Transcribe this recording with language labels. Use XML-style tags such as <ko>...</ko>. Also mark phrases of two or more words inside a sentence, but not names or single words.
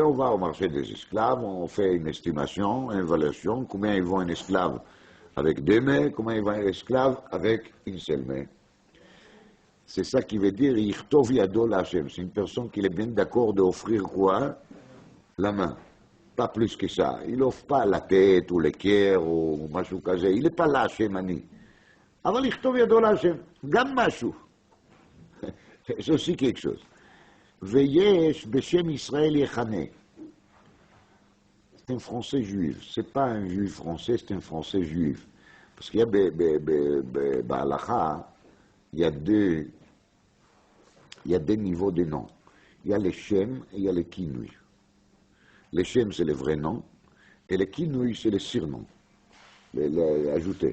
<fr>On va au marché des esclaves, on fait une estimation, une évaluation, combien ils vont un esclave avec deux mains, combien il va un esclave avec une seule main. C'est ça qui veut dire</fr> <he>יכתוב ידו השם.</he> <fr>C'est une personne qui est bien d'accord d'offrir quoi? La main. Pas plus que ça. Il n'offre pas la tête ou le cœur ou</fr> <he>משהו כזה.</he> <fr>Il n'est pas là,</fr> <he>השם אני. אבל לכתוב ידו להשם, גם משהו.</he> <fr>C'est aussi quelque chose.</fr> <he>ויש בשם ישראל יחנה.</he> <fr>C'est un français juif. C'est pas un juif français, c'est un français juif. Parce qu'il y a בהלכה, il y a deux niveaux de noms. Il y a les shem et il y a les kinui. Les shem, c'est les vrais noms, et les kinui, c'est les surnoms, les ajoutés.</fr>